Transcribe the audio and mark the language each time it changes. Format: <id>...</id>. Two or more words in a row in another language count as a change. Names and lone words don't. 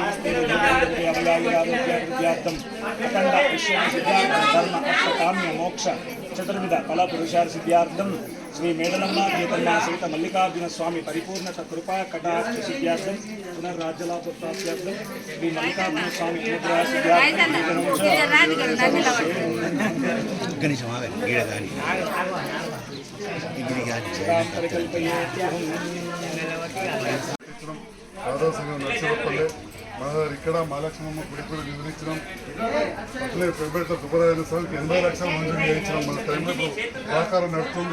<sa>क्षमस्तेभ्यः अखण्ड ऐश्वर्यसिद्ध्यार्थं धर्म अर्थकाम्य मोक्ष चतुर्विध फल पुरुषार्थ सिद्ध्यार्थं श्री मेडलम्मा चैतन्य सहित मल्लिकार्जुन स्वामी परिपूर्णत कृपा कटाक्ष सिद्ध्यार्थं पुनर्राज्यलाभ प्राप्त्यर्थं श्री मल्लिकार्जुन स्वामी अनुग्रह सिद्ध्यार्थं</sa> <te>ఇక్కడ మహాలక్ష్మమ్మ గుడి కూడా నిర్మించడం అట్లే పెంపేట సుబ్బరాయన స్వామికి 80 లక్షల మంజూరు చేయించడం మన టైంలో సహకారం నడుస్తుంది.</te>